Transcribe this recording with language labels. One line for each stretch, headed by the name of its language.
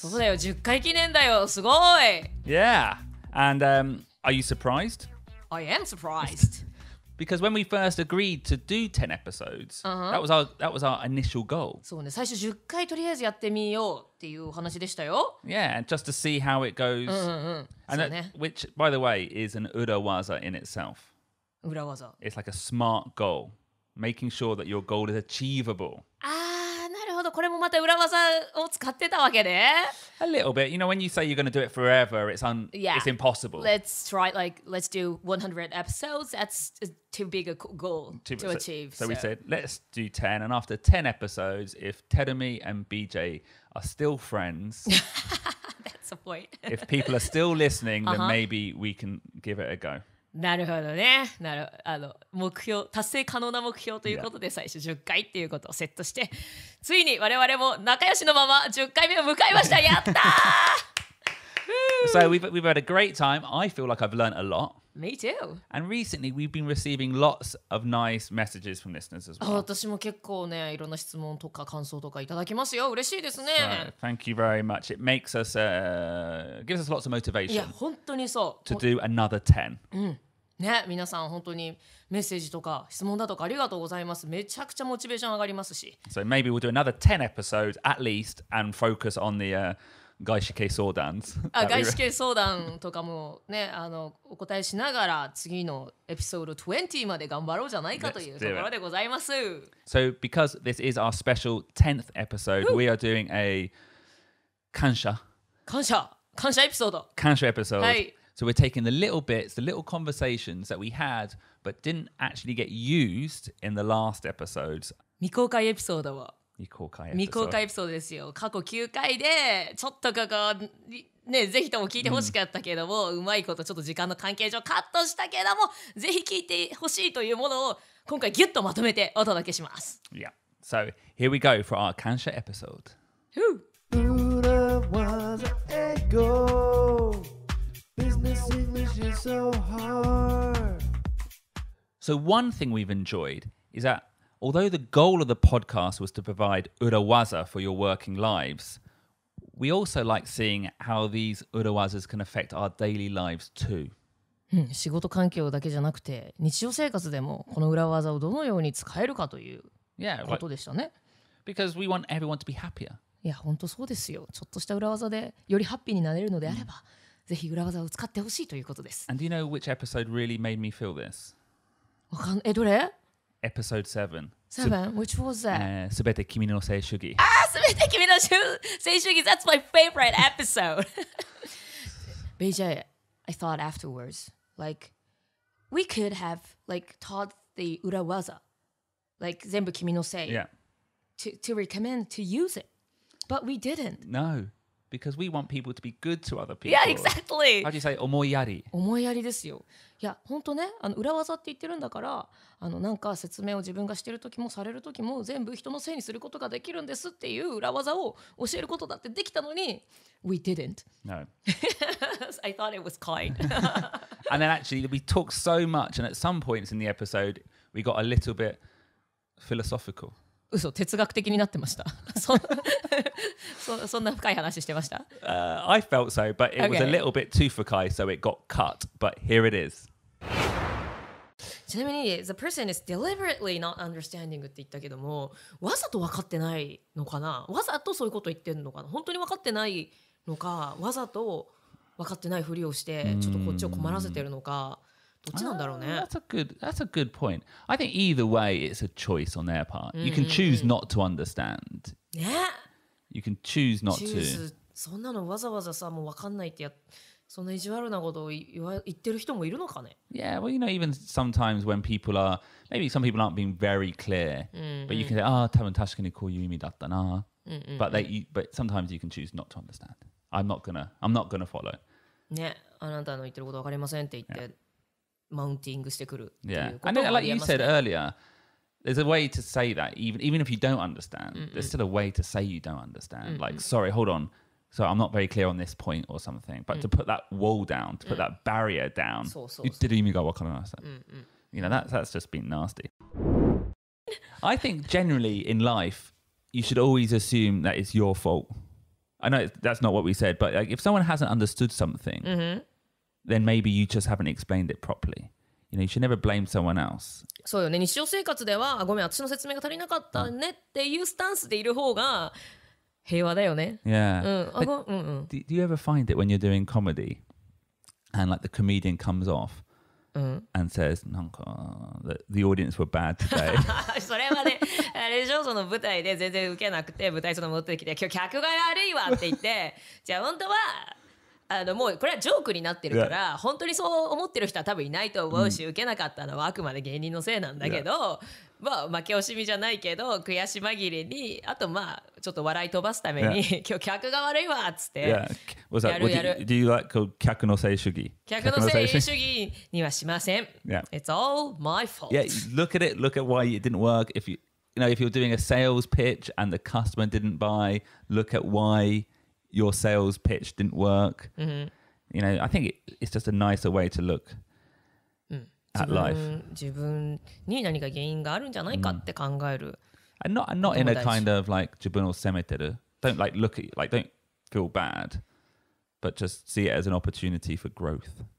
Japanese: そうだよ、10回記念だよ、すごい
English: Yeah. And are you surprised? I am surprised. Because when we first agreed to do 10 episodes, that was our initial goal.
Japanese: そうね、最初10回とりあえずやってみようっていうお話でしたよ。
English: Yeah, and just to see how it goes. And that, which, by the way, is an urawaza in itself.
Japanese: 裏技。
English: It's like a smart goal, making sure that your goal is achievable.
Japanese: なるほど、これもまた裏技を使ってたわけね。
English: A little bit. You know, when you say you're going to do it forever, it's impossible. Let's do 100 episodes. That's too big a goal to achieve. So we said, let's do 10. And after 10 episodes, if Terumi and BJ are still friends, that's the point. if people are still listening, then maybe we can give it a go.
Japanese: なるほどね。目標、達成可能な目標ということで、最初10回っていうことをセットして、ついに我々も仲良しのまま10回目を迎えました。やったー
English: So we've had a great time. I feel like I've learned a lot. Me too. And recently we've been receiving lots of nice messages from listeners as well.
Japanese: 私も結構ね、いろんな質問とか感想とかいただきますよ。嬉しいですね。
English: Thank you very much. It makes us, gives us lots of motivation
Japanese: いや、本当にそう。
English: to do another 10.
Japanese: ね、皆さん本当にメッセージとか質問だとかありがとうございます。めちゃくちゃモチベーション上がりますし。
English: So maybe we'll do another 10 episodes at least and focus on the 外資系相談
Japanese: 外資系相談とかもね、お答えしながら次のエピソード20まで頑張ろうじゃないかというところでございます。
English: So because this is our special 10th episode, we are doing a 感謝エピソード。
Japanese: 感謝 episode. はい。
English: So we're taking the little bits, the little conversations that we had but didn't actually get used in the last episodes.
Japanese: 未公開エピソードを。未公開エピソードですよ。過去9回でちょっとね、ぜひとも聞いてほしかったけども、うまいことちょっと時間の関係上カットしたけども、ぜひ聞いてほしいというものを今回ギュッとまとめてお届けします。
English: Yeah. So here we go for our 感謝 episode. Business English is so hard. So one thing we've enjoyed is that although the goal of the podcast was to provide urawaza for your working lives, we also like seeing how these urawazas can affect our daily lives too.
Japanese: 仕事環境だけじゃなくて日常生活でもこの裏技をどのように使えるかということでしたね。
English: Because we want everyone to be happier.
Japanese: いや、本当そうですよ。ちょっとした裏技でよりハッピーになれるのであれば、ぜひ裏技を使ってほしいということです。
English: And do you know which episode really made me feel this?
Japanese: どれ
English: Episode 7. Which was that?
Japanese: すべて君の性主義。すべて君の性主義
English: That's my favorite episode. BJ, I thought afterwards, like, we could have, like, taught the 裏技, like,
Japanese: 全部君のせい
English: to recommend to use it. But we didn't. No. Because we want people to be good to other people. Yeah, exactly. How do you say 思いやり？
Japanese: 思いやりですよ。いや、本当ね、裏技って言ってるんだから、なんか説明を自分がしてる時もされる時も全部人のせいにすることができるんですっていう裏技を教えることだってできたのに、
English: we didn't. No. I thought it was kind. And then actually we talked so much, and at some points in the episode we got a little bit philosophical.
Japanese: 嘘、哲学的になってました。そんな深い話してました。
English: I felt so, but it was a little bit too fukai, so it got cut. But here it is.
Japanese: ちなみに
English: The person is deliberately not understanding
Japanese: って言ったけども、わざと分かってないのかな、わざとそういうこと言ってるのかな、本当に分かってないのか、わざと分かってないふりをしてちょっとこっちを困らせてるのか、どっちなんだろうね。
English: That's a good point. I think either way it's a choice on their part. You can choose not to understand.
Japanese: ね。
English: You can choose not to.
Japanese: そんなのわざわざさ、もう分かんないってそんな意地悪なことを言ってる人もいるのかね。
English: Yeah, well, you know, even sometimes when people are, maybe some people aren't being very clear, but you can say,
Japanese: 多分確かにこういう意味だったな.
English: But sometimes you can choose not to understand. I'm not gonna follow.
Japanese: ね、あなたの言ってること分かりませんって言って、マウンティングしてくるっていうこと
English: And then, like you said earlier, there's a way to say that even if you don't understand, there's still a way to say you don't understand. Like, sorry, hold on. So I'm not very clear on this point or something. But to put that wall down, to put that barrier down,
Japanese: そうそうそう。言ってる意味がわからなさ。
English: You know, that's just been nasty. I think generally in life, you should always assume that it's your fault. I know that's not what we said, but like, if someone hasn't understood something, then maybe you just haven't explained it properly. You know, you should never blame someone else.
Japanese: そうよね。日常生活ではごめん私の説明が足りなかったねっていうスタンスでいる方が平和だよね。
English: Yeah. Do you ever find it when you're doing comedy and like the comedian comes off and says, なんか the audience were bad today.
Japanese: それはね、あれでしょ、その舞台で全然受けなくて舞台その戻ってきて今日客が悪いわって言ってじゃあ本当はもうこれはジョークになってるから本当にそう思ってる人は多分いないと思うし、受けなかったのはあくまで芸人のせいなんだけど、まあ負け惜しみじゃないけど悔し紛れにあとまあちょっと笑い飛ばすために、今日客が悪いわっつって、やる。
English: Do you like 客のせい主義？
Japanese: 客のせい主義にはしません。
English: It's all my fault. Yeah, look at why it didn't work. If you're doing a sales pitch and the customer didn't buy, look at why your sales pitch didn't work. You know, I think it's just a nicer way to look at life.
Japanese: 自分に何か原因があるんじゃないかって考える。
English: And not in a kind of like
Japanese: 自分を責めてる.
English: Don't like look at like don't feel bad, but just see it as an opportunity for growth.